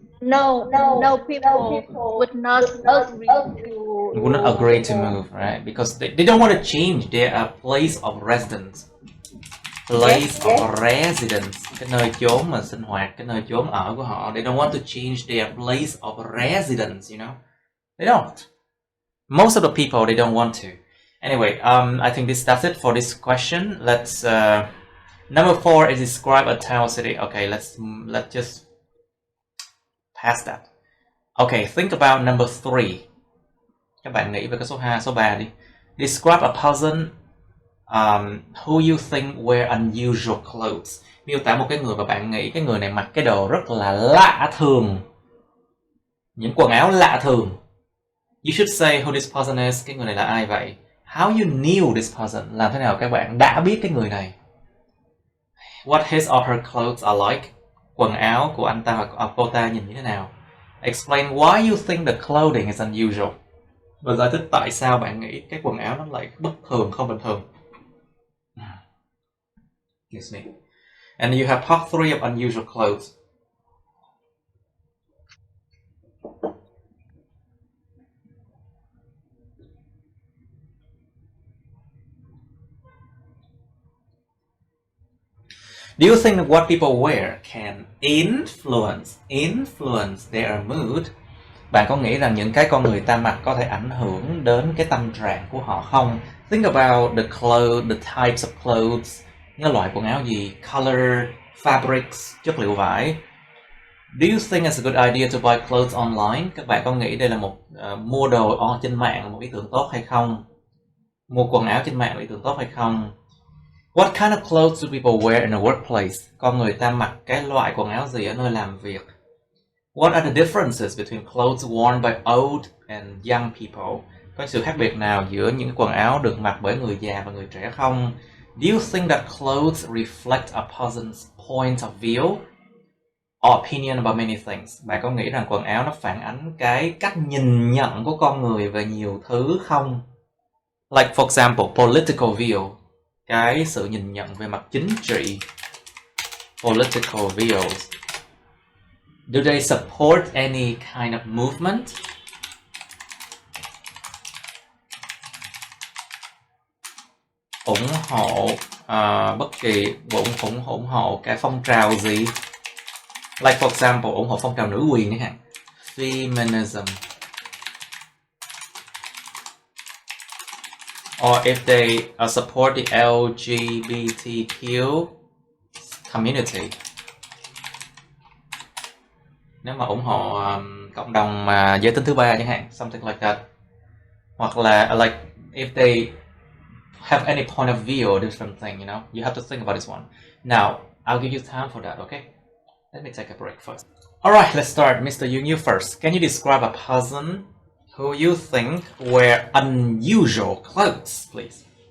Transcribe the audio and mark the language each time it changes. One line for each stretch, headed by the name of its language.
English: No, people would not agree would not agree to move, right? Because they don't want to change their place of residence. Place of residence,
Vietnamese: cái nơi chốn mà sinh hoạt, cái nơi chốn ở của họ.
English: They don't want to change their place of residence, you know? They don't. Most of the people, they don't want to. Anyway, I think that's it for this question. Let's number 4 is describe a town city. Okay, let's just pass that. Okay, think about number 3.
Vietnamese: Các bạn nghĩ về cái số 3 đi.
English: Describe a person who you think wear unusual clothes.
Vietnamese: Miêu tả một cái người mà bạn nghĩ cái người này mặc cái đồ rất là lạ thường. Những quần áo lạ thường.
English: You should say who this person is.
Vietnamese: Cái người này là ai vậy?
English: How you knew this person.
Vietnamese: Làm thế nào các bạn đã biết cái người này?
English: What his or her clothes are like.
Vietnamese: Quần áo của anh ta hoặc cô ta nhìn như thế nào?
English: Explain why you think the clothing is unusual.
Vietnamese: Và giải thích tại sao bạn nghĩ cái quần áo nó lại bất thường, không bình thường.
English: Excuse me. And you have part 3 of unusual clothes. Do you think that what people wear can influence their mood?
Vietnamese: Bạn có nghĩ rằng những cái con người ta mặc có thể ảnh hưởng đến cái tâm trạng của họ không?
English: Think about the types of clothes.
Vietnamese: Những loại quần áo gì? Color, fabrics, chất liệu vải.
English: Do you think it's a good idea to buy clothes online?
Vietnamese: Các bạn có nghĩ đây là một mua đồ trên mạng một ý tưởng tốt hay không? Mua quần áo trên mạng là ý tưởng tốt hay không?
English: What kind of clothes do people wear in a workplace?
Vietnamese: Con người ta mặc cái loại quần áo gì ở nơi làm việc?
English: What are the differences between clothes worn by old and young people?
Vietnamese: Có sự khác biệt nào giữa những quần áo được mặc bởi người già và người trẻ không?
English: Do you think that clothes reflect a person's point of view or opinion about many things?
Vietnamese: Bạn có nghĩ rằng quần áo nó phản ánh cái cách nhìn nhận của con người về nhiều thứ không?
English: Like for example, political view.
Vietnamese: Cái sự nhìn nhận về mặt chính trị.
English: Political views. Do they support any kind of movement?
Vietnamese: Ủng hộ bất kỳ ủng hộ cái phong trào gì?
English: Like for example,
Vietnamese: ủng hộ phong trào nữ quyền chẳng hạn.
English: Feminism. Or if they support the LGBTQ community.
Vietnamese: Nếu mà ủng hộ cộng đồng giới tính thứ ba chẳng hạn,
English: something like that.
Vietnamese: Hoặc là
English: like if they have any point of view or different thing, you know, you have to think about this one. Now, I'll give you time for that, okay? Let me take a break first. Alright, let's start. Mr. Yoon, you first. Can you describe a person who you think wear unusual clothes, please?